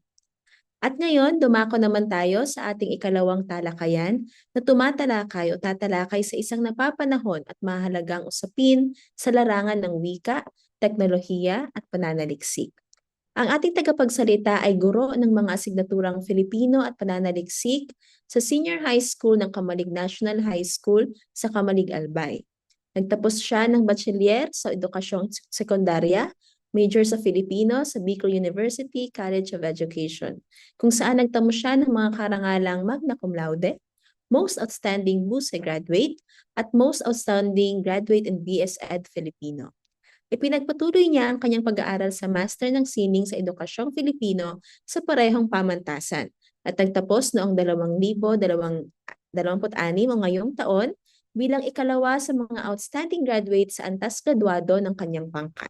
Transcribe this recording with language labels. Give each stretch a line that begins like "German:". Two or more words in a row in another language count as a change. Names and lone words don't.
Filipino: At ngayon, dumako naman tayo sa ating ikalawang talakayan na tumatalakay o tatalakay sa isang napapanahon at mahalagang usapin sa larangan ng wika, teknolohiya at pananaliksik. Ang ating tagapagsalita ay guro ng mga asignaturang Filipino at pananaliksik sa Senior High School ng Kamalig National High School sa Kamalig, Albay. Nagtapos siya ng bachelier sa edukasyong sekundarya, major sa Filipino sa Bicol University College of Education, kung saan nagtamo siya ng mga karangalang
Latin: magna cum laude,
English: Most Outstanding Buce Graduate,
Filipino: at
English: Most Outstanding Graduate in BS Ed
Filipino: Filipino. Ipinagpatuloy niya ang kanyang pag-aaral sa Master ng Sining sa Edukasyong Filipino sa parehong pamantasan at nagtapos noong 2026 o ngayong taon bilang ikalawa sa mga
English: outstanding graduate
Filipino: sa antas graduado ng kanyang pangkat.